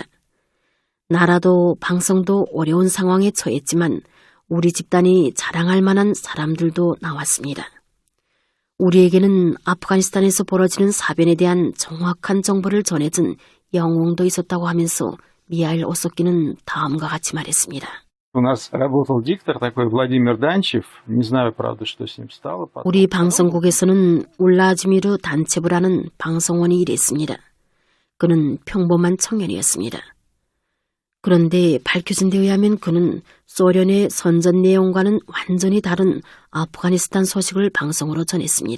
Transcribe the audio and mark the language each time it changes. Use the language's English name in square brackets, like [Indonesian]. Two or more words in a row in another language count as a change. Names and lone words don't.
[Korean] 나라도 방송도 어려운 상황에 처했지만 우리 집단이 자랑할 만한 사람들도 나왔습니다. 우리에게는 아프가니스탄에서 벌어지는 사변에 대한 정확한 정보를 전해준 영웅도 있었다고 하면서 미하일 오소킨은 다음과 같이 말했습니다. [Russian] У нас работал диктор такой Владимир Данчев. Не знаю, правда, что с ним стало. [Korean] 우리 방송국에서는 울라지미르 단체부라는 방송원이 일했습니다. 그는 평범한 청년이었습니다. 그런데 밝혀진 데 의하면 그는 소련의 선전 내용과는 완전히 다른 아프가니스탄 소식을 방송으로 전했습니다.